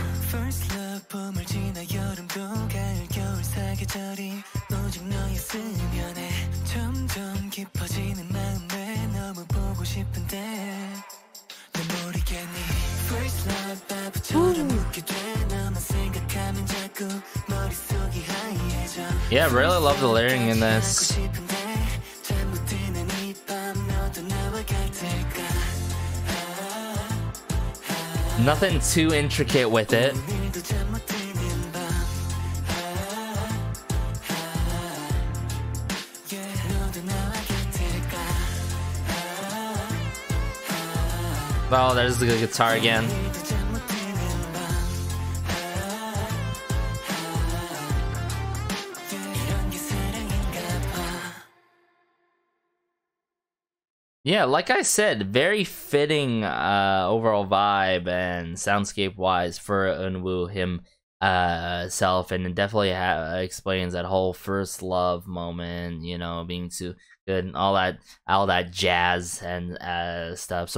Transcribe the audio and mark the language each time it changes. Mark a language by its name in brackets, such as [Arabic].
[Korean] First love 봄을 지나 여름도 가을 겨울 사계절이 오직 너였으면 해 점점 깊어지는 마음에 너무 보고 싶은데 너 모르겠니 First love 바보처럼 웃게 돼 너만 생각하면 자꾸 머릿속이 하얘져 [English] Yeah, I really love the layering in this. [Korean] 잠못 드는 이 밤 너도 나와 같을까 [English] Nothing too intricate with it. [Korean] 오늘도 잠못 드는 밤 너도 나와 같을까 [English] Oh, there's the guitar again. [Korean] 오늘도 잠못 드는 밤 이런 게 사랑인가 봐 [English] Yeah, like I said, very fitting overall vibe and soundscape wise for Eunwoo himself, and it definitely explains that whole first love moment, you know, being too good and all that jazz and stuff.